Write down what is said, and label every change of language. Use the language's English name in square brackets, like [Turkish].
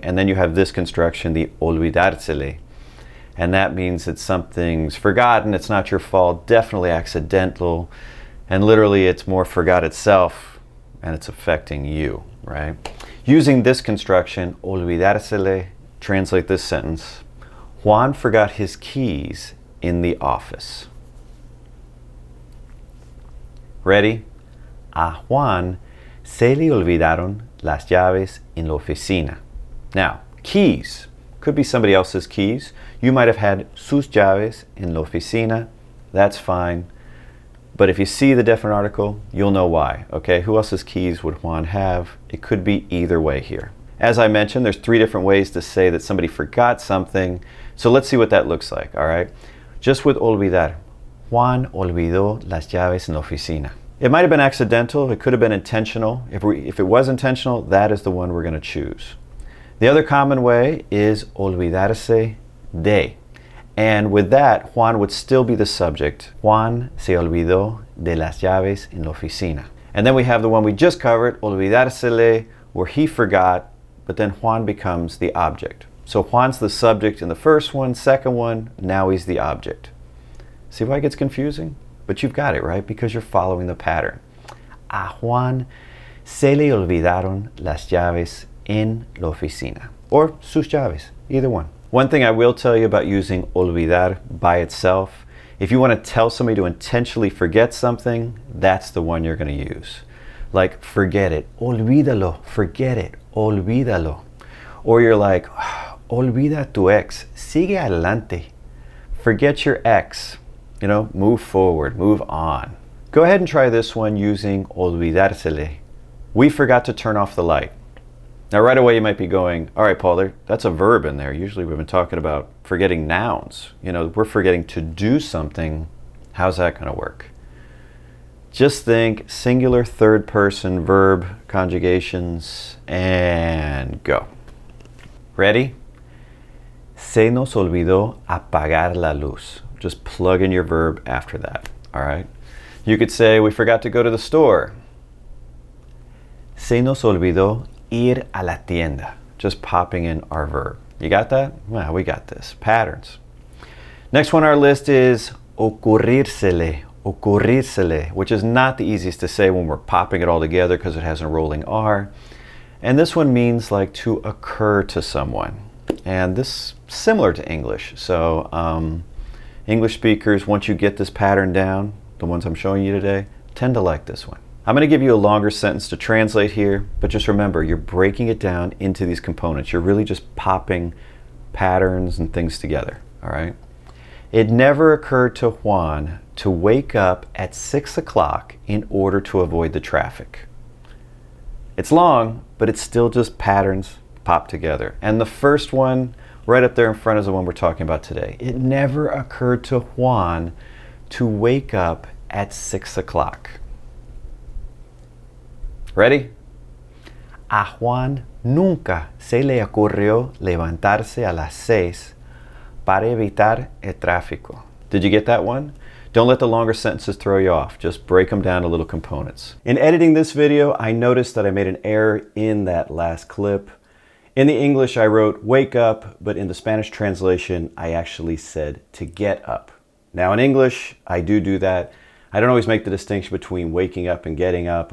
[English] And then you have this construction, the olvidársele. And that means that something's forgotten, it's not your fault, definitely accidental, and literally it's more forgot itself, and it's affecting you, right? Using this construction, olvidársele, translate this sentence. Juan forgot his keys in the office. Ready? [Spanish] A Juan se le olvidaron las llaves en la oficina. [English] Now, keys. Could be somebody else's keys. You might have had [Spanish] sus llaves en la oficina. [English] That's fine. But if you see the definite article, you'll know why. Okay, who else's keys would Juan have? It could be either way here. As I mentioned, there's 3 different ways to say that somebody forgot something. So let's see what that looks like, all right? Just with olvidar. [Spanish] Juan olvidó las llaves en la oficina. [English] It might have been accidental. It could have been intentional. If it was intentional, that is the one we're going to choose. The other common way is olvidarse de. And with that, Juan would still be the subject. [Spanish] Juan se olvidó de las llaves en la oficina. [English] And then we have the one we just covered, olvidársele, where he forgot, but then Juan becomes the object. So Juan's the subject in the first one, second one, now he's the object. See why it gets confusing? But you've got it, right? Because you're following the pattern. [Spanish] A Juan se le olvidaron las llaves en la oficina. [English] Or [Spanish] sus llaves, [English] either one. One thing I will tell you about using olvidar by itself, if you want to tell somebody to intentionally forget something, that's the one you're going to use. Like, forget it, [Spanish] olvídalo, [English] forget it, olvídalo. Or you're like, [Spanish] olvida tu ex, sigue adelante. [English] Forget your ex, move forward, move on. Go ahead and try this one using olvidársele. We forgot to turn off the light. Now right away you might be going, all right, Paul, that's a verb in there. Usually we've been talking about forgetting nouns. We're forgetting to do something. How's that going to work? Just think singular third person verb conjugations and go. Ready? [Spanish] Se nos olvidó apagar la luz. [English] Just plug in your verb after that, all right? You could say we forgot to go to the store. [Spanish] Se nos olvidó ir a la tienda. [English] Just popping in our verb. You got that? Well, we got this. Patterns. Next one on our list is ocurrírsele. Ocurrírsele, which is not the easiest to say when we're popping it all together because it has a rolling R. And this one means like to occur to someone. And this similar to English. So English speakers, once you get this pattern down, the ones I'm showing you today, tend to like this one. I'm going to give you a longer sentence to translate here, but just remember, you're breaking it down into these components. You're really just popping patterns and things together, all right? It never occurred to Juan to wake up at 6 o'clock in order to avoid the traffic. It's long, but it's still just patterns popped together. And the first one right up there in front is the one we're talking about today. It never occurred to Juan to wake up at 6 o'clock. Ready? [Spanish] A Juan nunca se le ocurrió levantarse a las 6 para evitar el tráfico. [English] Did you get that one? Don't let the longer sentences throw you off. Just break them down to little components. In editing this video, I noticed that I made an error in that last clip. In the English, I wrote wake up, but in the Spanish translation, I actually said to get up. Now in English, I do that. I don't always make the distinction between waking up and getting up.